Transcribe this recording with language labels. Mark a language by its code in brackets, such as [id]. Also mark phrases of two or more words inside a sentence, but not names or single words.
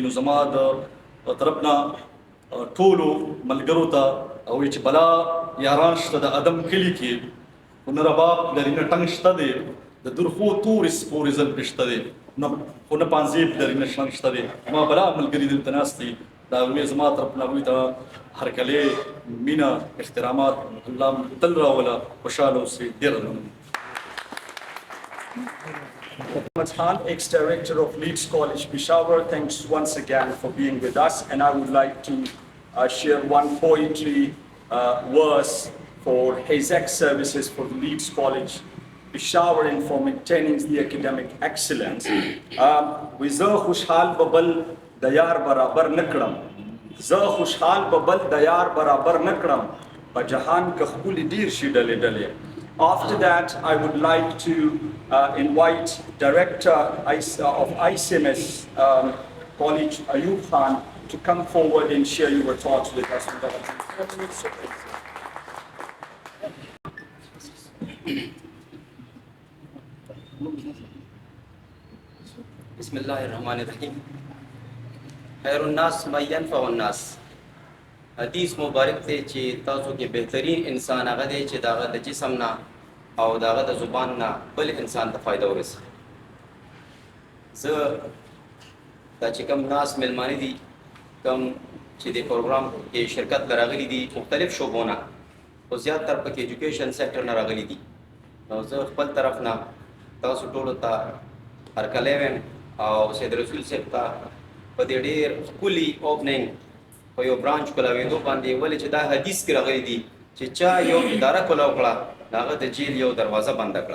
[ps] نو زما د طرف نه ټولو ملګرو ته وایي چې بلا یاران شته د ادم کلي کې، خو نه رباب لري نه ټنګ شته دی، د درخو تورې سپورې زل پرې شته دی، خو نه پانزیب لري نه شلنګ شته دی. ما بلا ملګري دلته ناست دي، د هغوی زما طرف نه هغوی ته هرکلی، مینه، احترامات الله تل راوله، خوشحاله اوسئ. ډېره مننه. [en] Muhammad Khan, ex-director of Leeds College, Peshawar, thanks once again for being with us. And I would like to share one poetry verse for his ex-services for the Leeds College, Peshawar, and for maintaining the academic excellence. وزه خوشحال ببل دیار برابر نکړم، زه خوشحال ببل دیار برابر نکړم، په جهان کې ښکلي ډېر شي ډلې ډلې. After that, I would like to invite Director of ICMS College, Ayub Khan, to come forward and share your thoughts with us. [ar] بسم الله الرحمن الرحیم. خیر الناس من ینفع الناس. [ps] حدیث مبارک ته چې تاسو کې بهترین انسان هغه دی چې داغه د جسم نه او داغه د زبان نه بل انسان ته فائدہ ورسي. زه دا چې کوم ناس ملمانه دي کوم چې د پروګرام کې شرکت لراغلي دي مختلف شعبونه او زیات تر پکې [en] education sector [ps] نه راغلي دي، نو زه خپل طرف نه تاسو ټولو ته هرکلی وایم او سید رسول صاحب ته په دې ډېر ښکلي اوپننګ په یو برانچ کولاوېدو باندې، ولې چې دا حدیث کې راغلی دي چې چا یو اداره کولاو کړه د هغه د جیل یو دروازه بنده کړه.